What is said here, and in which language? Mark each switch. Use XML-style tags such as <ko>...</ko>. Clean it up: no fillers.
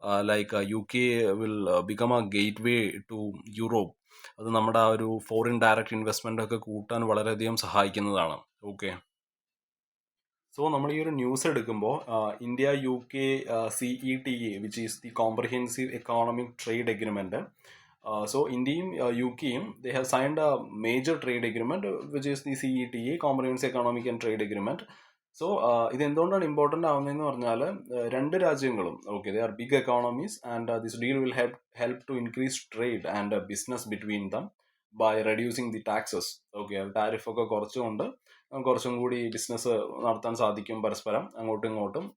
<en>Like UK will become a gateway to Europe.</en> <ml>അത് നമ്മുടെ ആ ഒരു ഫോറിൻ ഡയറക്റ്റ് ഇൻവെസ്റ്റ്മെൻ്റ് ഒക്കെ കൂട്ടാൻ വളരെയധികം സഹായിക്കുന്നതാണ്. ഓക്കെ, സോ നമ്മൾ ഈ ഒരു ന്യൂസ് എടുക്കുമ്പോൾ India UK CETA,</ml> <en>Which is the comprehensive economic trade agreement. So</en> <ml>ഇന്ത്യയും UKയും</ml> <en>they have signed a major trade agreement which is the CETA, Comprehensive Economic and Trade Agreement. So</en> <ml>ഇത് എന്തുകൊണ്ടാണ് important ആവുന്നതെന്ന് പറഞ്ഞാൽ രണ്ട് രാജ്യങ്ങളും</ml> <en>Okay they are big economies and this deal will help to increase trade and business between them by reducing the taxes.</en> <ml>Okay, ടാരിഫൊക്കെ കുറച്ചുകൊണ്ട് കുറച്ചും കൂടി business നടത്താൻ സാധിക്കും പരസ്പരം അങ്ങോട്ടും ഇങ്ങോട്ടും.</ml>